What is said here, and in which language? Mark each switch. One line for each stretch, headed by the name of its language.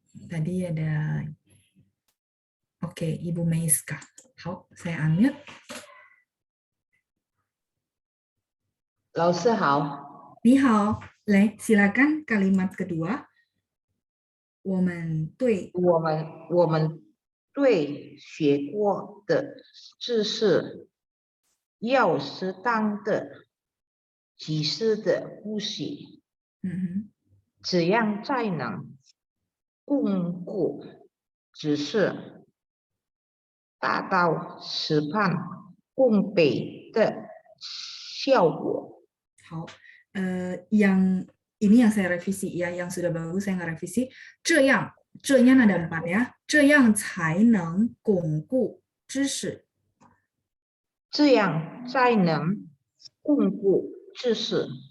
Indonesian: Tadi ada, oke, Ibu Meiska. 好, saya unmute.
Chinese: 老师好。你好, 来,
Indonesian: silakan kalimat kedua.
Chinese: 我们对学过的知识要适当的、及时的复习，这样才能巩固知识，达到事半功倍的效果。
Indonesian: 好，ini yang saya revisi ya, yang sudah bagus saya nggak revisi.
Chinese: 这样
Indonesian: ada 4 ya.
Chinese: 这样才能巩固知识。这样才能巩固知识，